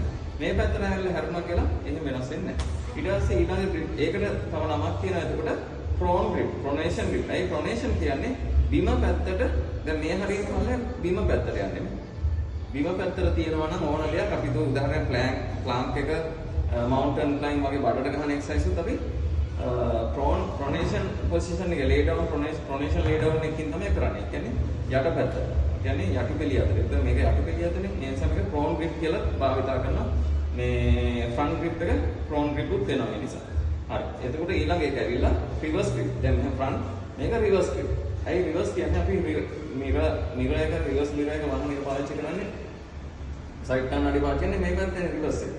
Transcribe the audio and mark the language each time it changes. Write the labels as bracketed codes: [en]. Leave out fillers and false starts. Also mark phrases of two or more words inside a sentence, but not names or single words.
[si] මේ පැත්තට හැරිලා හැරුණා කියලා එහෙම වෙනස් වෙන්නේ නැහැ. ඊට පස්සේ ඊළඟ ග්‍රිප් ඒකට තව නමක් තියෙනවා. [en] එතකොට prone grip, pronation grip. [si] ඒ ප්‍රොනේෂන් කියන්නේ බිම පැත්තට දැන් මේ හරියට බලලා බිම පැත්තට යන්නේ. බිම පැත්තට තියෙනවා නම් ඕන දෙයක් අපි දු උදාහරණයක් ප්ලාන්ක් එක [en] mountain climb [si] වගේ බඩට ගහන එක්සර්සයිස් උත් අපි [en] pronation position [si] එක [en] lay down pronation lay down [si] එකකින් තමයි කරන්නේ. ඒ කියන්නේ යට පැත්ත. ඒ කියන්නේ යටිපෙළිය අතර. ඒත් මේක යටිපෙළිය අතරනේ මේ නිසා මේක [en] prone grip [si] කියලා භාවිතා කරනවා. මේ [en] front grip [si] එක [en] prone grip [si] උත් වෙනවා ඒ නිසා. හරි. එතකොට ඊළඟ එක ඇවිල්ලා [en] reverse grip. [si] දැන් මේ front මේක [en] reverse grip. [si] ඇයි reverse කියන්නේ අපි mirror එක [en] reverse mirror [si] එක වහන එක පාවිච්චි කරන්නේ side කන්නඩි පාවිච්චි කරන්නේ මේ පැත්තේ reverse එක.